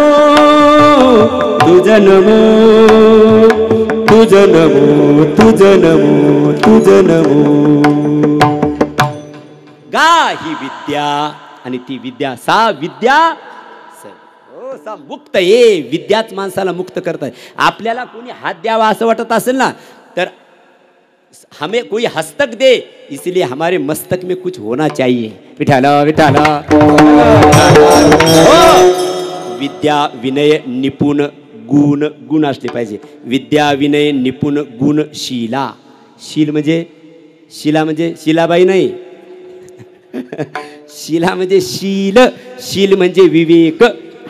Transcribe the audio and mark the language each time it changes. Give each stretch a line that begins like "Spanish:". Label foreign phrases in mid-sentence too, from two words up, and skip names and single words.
Marathi: तुझ नमो तुझ नमो तुझ नमो तुझ नमो गा ही विद्या आणि ती विद्या
Sanskrit: सा विद्या सा मुक्त ये
Marathi: विद्याच माणसाला मुक्त करत आहे आपल्याला कोणी हात द्यावा असं वाटत असेल ना तर
Hindi: हमें कोई हस्तक दे इसलिए हमारे मस्तक में कुछ होना चाहिए
Marathi: विठाला विठाला
Sanskrit: विद्या विनय निपुण गुण
Marathi: असले पाहिजे विद्या विनय निपुण गुण शीला शील म्हणजे शिला म्हणजे शिलाबाई नाही शिला म्हणजे शील म्हणजे विवेक हा